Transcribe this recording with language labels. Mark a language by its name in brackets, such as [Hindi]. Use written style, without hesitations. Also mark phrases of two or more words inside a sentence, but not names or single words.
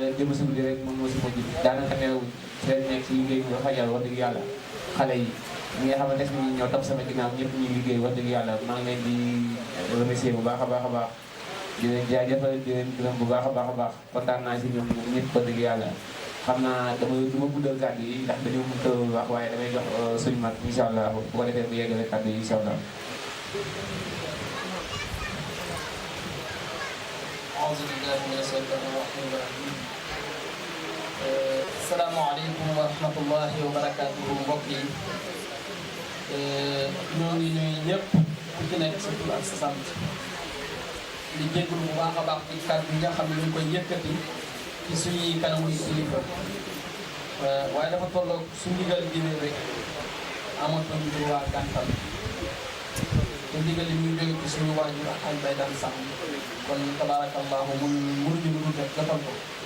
[Wolof] démb si guddi rek moom moo si mujj daanaka neew seen nekk si liggéey bi nga xajal wax dëgg yàlla xale yi ñi nga xamante ni ñoo topp sama ginnaaw ñëpp ñuy liggéey wax dëgg yàlla maa ngi leen di remercier bu baax a baax a baax di leen jaajëfal di leen gërëm bu baax a baax a baax kontaan naa si ñoom ñëpp wax dëgg yàlla xam naa du ma guddal kàddu yi ndax dañoo mën a wax waaye damay jox suñu mag [Arabic] إن شاء الله [Wolof] bu ko defee mu yeggale kàddu yi [Arabic] إن شاء الله. أعوذ بالله من الشيطان الرجيم. السلام عليكم ورحمة الله وبركاته [Wolof] mbokk yi ñoo ngi nuyu ñëpp ku ci nekk sa tur ak sa sant di jégalu bu baax a baax ci kàddu yi nga xam ne ñu ngi koy yëkkati ci suñuy kanamu kilifa waaye dafa tolloog su ndigal jëlee rek amatuñ droit gàntal te ndigal li muy jóge ci suñu waajur ak bay daan sàmm kon tabarakallahu mënuñu lu dul rek jotal ko.